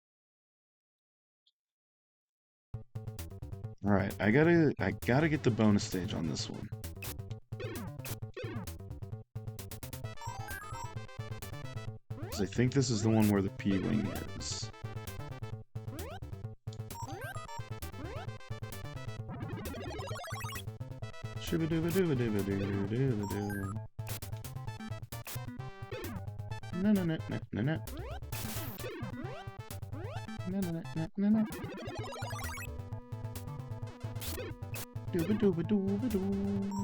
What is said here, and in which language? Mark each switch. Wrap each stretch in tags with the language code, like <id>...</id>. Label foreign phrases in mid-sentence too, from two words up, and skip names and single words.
<en>Alright, I gotta get the bonus stage on this one. Because I think this is the one where the P-Wing is. Shoo-ba-doo-ba-doo-ba-doo-ba-doo-ba-doo-ba-doo. No, no, no, no, no, no. No, no, no, no, no, no. Dooba-dooba-dooba-doo.</en>